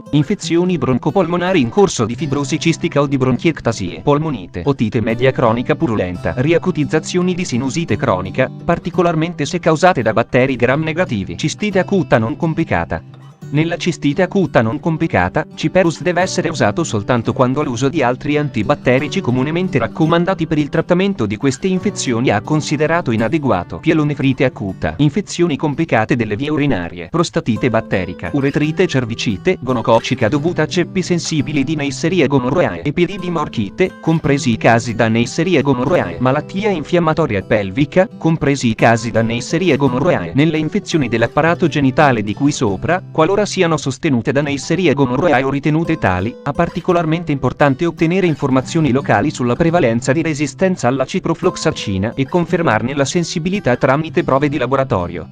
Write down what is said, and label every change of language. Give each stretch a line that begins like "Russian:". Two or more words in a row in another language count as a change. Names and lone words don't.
Italian: Infezioni broncopolmonari in corso di fibrosi cistica o di bronchiectasie, polmonite, otite media cronica purulenta, riacutizzazioni di sinusite cronica, particolarmente se causate da batteri gram negativi, cistite acuta non complicata. Nella cistite acuta non complicata, Ciperus deve essere usato soltanto quando l'uso di altri antibatterici comunemente raccomandati per il trattamento di queste infezioni ha considerato inadeguato. Pielonefrite acuta, infezioni complicate delle vie urinarie, prostatite batterica, uretrite cervicite, gonococcica dovuta a ceppi sensibili di Neisseria gonorrhoeae, epididimorchite, compresi i casi da Neisseria gonorrhoeae, malattia infiammatoria pelvica, compresi i casi da Neisseria gonorrhoeae. Nelle infezioni dell'apparato genitale di cui sopra, qualora siano sostenute da Neisseria gonorrhoeae o ritenute tali, è particolarmente importante ottenere informazioni locali sulla prevalenza di resistenza alla ciprofloxacina e confermarne la sensibilità tramite prove di laboratorio.